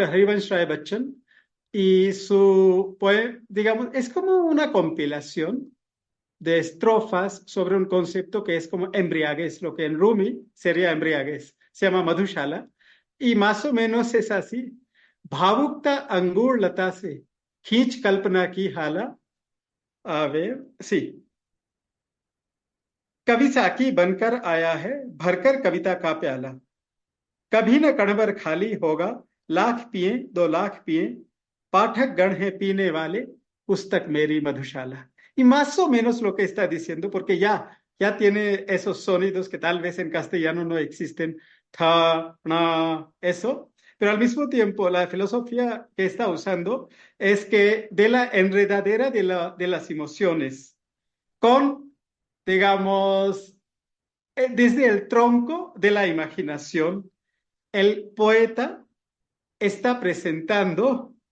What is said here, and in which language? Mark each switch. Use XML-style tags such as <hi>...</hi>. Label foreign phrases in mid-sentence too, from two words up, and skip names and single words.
<es>Harivansh Rai Bachchan y su poema, digamos, es como una compilación de estrofas sobre un concepto que es como embriaguez, lo que en Rumi sería embriaguez, se llama Madhushala, y más o menos es así.</es> <hi>भावुकता अंगूर लता से खींच कल्पना की हाला</hi> <es>a ver, sí.</es> <hi>कवि साकी बनकर आया है भरकर कविता का प्याला कभी न कणभर खाली होगा लाख पिए 2 लाख पिए पाठक गण है पीने वाले पुस्तक मेरी मधुशाला</hi> <es>y más o menos lo que está diciendo porque ya tiene esos sonidos que tal vez en castellano no existen tha na eso pero al mismo tiempo la filosofía que está usando es que de la enredadera de las emociones con digamos desde el tronco de la imaginación el poeta está presentando</es>